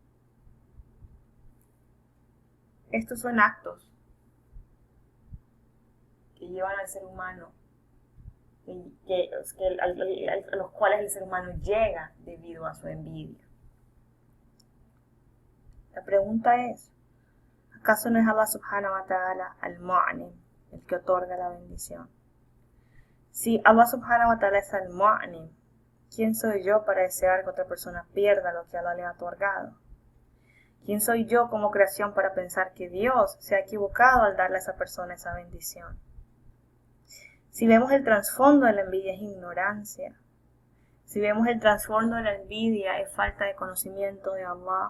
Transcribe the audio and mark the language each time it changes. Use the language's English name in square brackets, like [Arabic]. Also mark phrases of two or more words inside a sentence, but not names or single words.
[Spanish] Estos son actos que llevan al ser humano, a los cuales el ser humano llega debido a su envidia. La pregunta es, ¿acaso no es Allah [Arabic] سبحانه وتعالى المنعم, [Spanish] el que otorga la bendición? Si Allah [Arabic] سبحانه وتعالى [Spanish] es al-Mu'anim, ¿quién soy yo para desear que otra persona pierda lo que Allah le ha otorgado? ¿Quién soy yo como creación para pensar que Dios se ha equivocado al darle a esa persona esa bendición? Si vemos el trasfondo de la envidia es ignorancia. Si vemos el trasfondo de la envidia es falta de conocimiento de Allah.